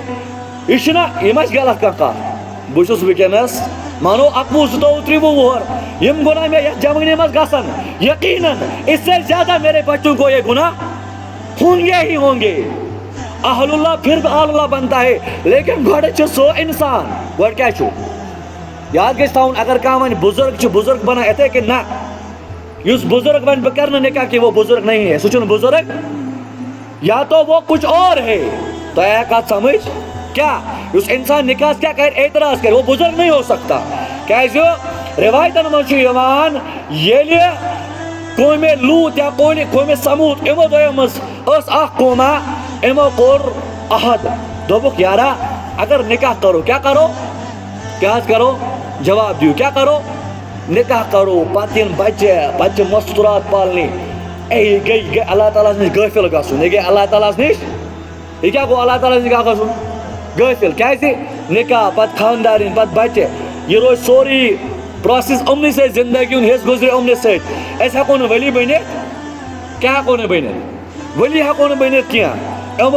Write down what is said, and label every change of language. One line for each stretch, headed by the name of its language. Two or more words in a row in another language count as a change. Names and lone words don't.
Kashmiri: یہ چھُنہ یہِ ما چھِ غلط کانٛہہ کتھ. بہٕ چھُس وٕنکٮ۪نس مانو 21 22 23 وُہر یم گناہ میں یتھ جوانی مز گژھن
Urdu: یقیناً اس سے زیادہ میرے بچوں کو یہ گناہ ہوں گے ہی ہوں گے. اہل اللہ پھر اہل اللہ بنتا ہے لیکن
Kashmiri: گۄڈٕ چھُ سُہ انسان گۄڈٕ کیٛاہ چھُ یاد گژھِ تھاوُن اگر کانٛہہ وَنہِ بُزرگ چھُ بُزرگ بنان یِتھَے کٔنۍ نہ یُس بُزرگ وَنہِ بہٕ کَرٕ نہٕ نکاح
Urdu: کہ وہ بُزرگ نہیں ہے
Kashmiri: سُہ چھُنہٕ بُزرگ
Urdu: یا تو وہ کچھ اور ہے. تو آیا کتھ سمجھ کیا اس انسان نکاح کیا کر اعتراض کرے وہ بزرگ نہیں ہو سکتا.
Kashmiri: کیازِ روایتن منٛز چھُ یِوان ییٚلہِ قومِ لوٗط یا قومِ سموٗد یِمو دۄیو منٛز ٲس اکھ قوما یِمو کوٚر عہد دوٚپُکھ یارا اگر نکاح کرو کیا کرو کیا حظ کرو جواب دیو کیا کرو نکاح کرو پتہٕ یِن بچہِ پتہٕ چھِ مستوٗرات پالنہِ یہِ گٔے اللہ تعالیٰ ہس نِش غٲفِل گژھُن یہِ گٔے اللہ تعالیٰ ہس نِش یہ کیا گو اللہ تعالیٰ نِش کیٛاہ گژھُن غٲفِل کیازِ نکاح پتہٕ خاندارِنۍ پتہٕ بچہِ یہ روزِ سورُے پروسیس یِمنٕے سۭتۍ زندگی ہُنٛد حصہٕ گُزرِ یِمنٕے سۭتۍ أسۍ ہٮ۪کو نہٕ ؤلی بٔنِتھ کیٛاہ ہٮ۪کو نہٕ بٔنِتھ ؤلی ہٮ۪کو نہٕ بٔنِتھ کینٛہہ یِمو